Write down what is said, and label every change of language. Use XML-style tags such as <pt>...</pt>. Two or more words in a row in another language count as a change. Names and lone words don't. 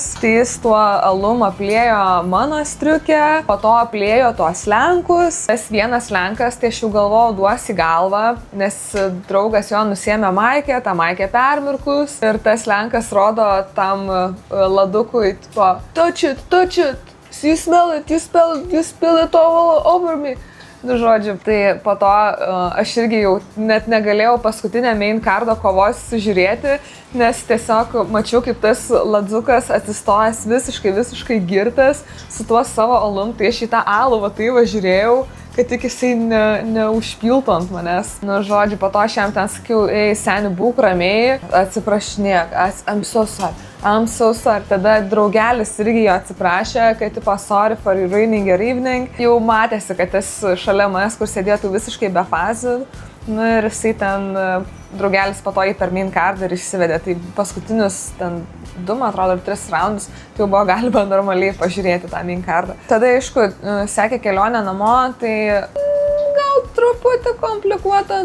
<lt>Tai jis tuo alum aplėjo mano striukę, po to aplėjo tuos lenkus. Tas vienas lenkas, tai aš jau galvojau duos į galvą, nes draugas jo nusėmė maikę, tą maikę permirkus. Ir tas lenkas rodo tam ladukui, tipo,</lt> <en>touch it, you smell it all over me.</en> <lt>Žodžiu, tai po to aš irgi jau net negalėjau paskutinę</lt> <en>main cardo</en> <lt>kovos žiūrėti, nes tiesiog mačiau, kaip tas ladzukas atsistojęs visiškai girtas su tuo savo alum, tai aš į tą alų žiūrėjau, kad tik jisai neužpiltų ant manęs. Žodžiu, po to aš jam ten sakiau, seni, būk ramiai, atsiprašinėk,</lt> <en>I'm so sorry.</en> <lt>Tada draugelis irgi jo atsiprašė, kad tipo</lt> <en>sorry for your ruining your evening.</en> <lt>Jau matėsi, kad tas šalia manęs, kur sėdėtų visiškai be fazių. Ir jisai ten, draugelis po to jį per</lt> <en>main cardą</en> <lt>ir išsivedė. Tai paskutinius ten 2, man atrodo, 3 raundus, tai jau buvo galima normaliai pažiūrėti tą</lt> <en>main cardą.</en> <lt>Tada, aišku, sekė kelionė namo, tai gal truputį komplikuota.</lt>